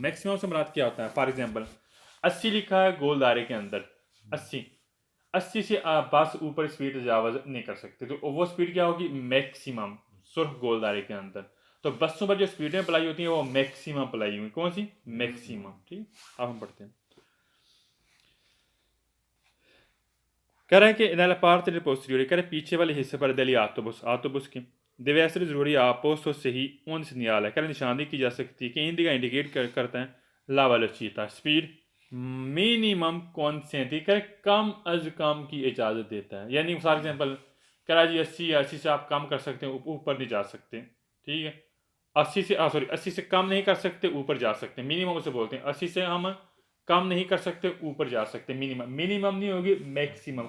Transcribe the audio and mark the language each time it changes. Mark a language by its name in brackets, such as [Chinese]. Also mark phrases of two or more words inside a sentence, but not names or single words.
[Hindi] मैक्सिमम से मुराद क्या होता है? फॉर एग्जांपल 80 लिखा है गोल दायरे के अंदर, 80, 80 से आप बस ऊपर स्पीड तजावज नहीं कर सकते, तो वो स्पीड क्या होगी? मैक्सिमम, सुर्ख गोल दायरे के अंदर। तो बसों पर जो स्पीडें अप्लाई होती हैं वो मैक्सिमम अप्लाई हुई। कौन सी? मैक्सिमम। ठीक, अब हम पढ़ते हैं। कह रहा है कि [Italian] nella parte del posteriore, [Hindi] कह रहे पीछे वाले हिस्से पर [Italian] degli autobus, [Hindi] autobus की [Italian] deve essere [Hindi] ज़रूरी आपको सही [Italian] un segnale [Hindi] है। कह रहे निशानी की जा सकती है कि इंडिका इंडिकेट करता है [Italian] la velocità, [Hindi] स्पीड मिनिमम consenti, कह रहे कम अज कम की इजाज़त देता है। यानी फॉर एग्जांपल कह रहा है जी 80 है, 80 से आप कम कर सकते हैं, ऊपर नहीं जा सकते। ठीक है, 80 से 80 से कम नहीं कर सकते, ऊपर जा सकते हैं। मिनिमम उसे बोलते हैं। 80 से हम कम नहीं कर सकते, ऊपर जा सकते। मिनिमम, मिनिमम नहीं होगी, मैक्सिमम।